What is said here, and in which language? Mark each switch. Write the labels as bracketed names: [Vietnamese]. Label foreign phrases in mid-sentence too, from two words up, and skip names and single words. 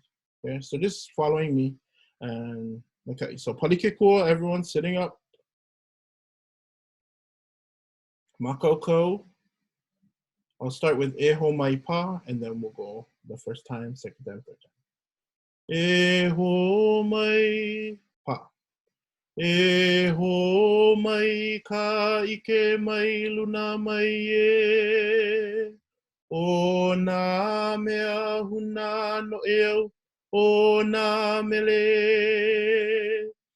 [English] Okay, so just following me. And okay, so palikekua, everyone sitting up. [Hawaiian] Makoko. [English] I'll start with [Hawaiian] Hō Mai pa, [English] and then we'll go the first time, second time, third time. [Hawaiian] Hō Mai pa. Hō Mai ka ike mai luna mai e. O nā mea huna no eo, o nā mele.